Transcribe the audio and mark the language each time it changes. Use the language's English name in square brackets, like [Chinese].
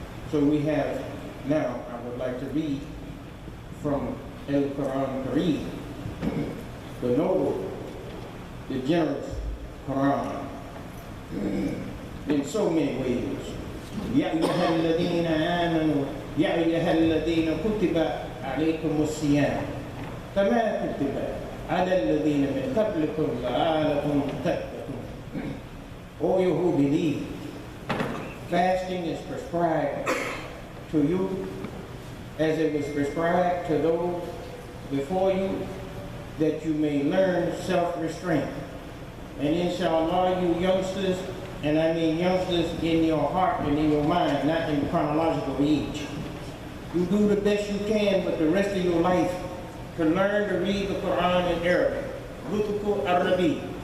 [English] So we have, now I would like to read from Al-Quran Kareem, the noble, the generous Quran, in so many ways. [Arabic] يا أيها الذين آمنوا يا أيها الذين كتب عليكم الصيام كما كتب على الذين من قبلكم لعلكم تتقون. [English] O you who believe, fasting is prescribed to you as it was prescribed to those before you, that you may learn self-restraint. And inshallah, you youngsters, and I mean youngsters in your heart and in your mind, not in chronological age, you do the best you can with the rest of your life to learn to read the Quran in Arabic, Lutuku Arabi,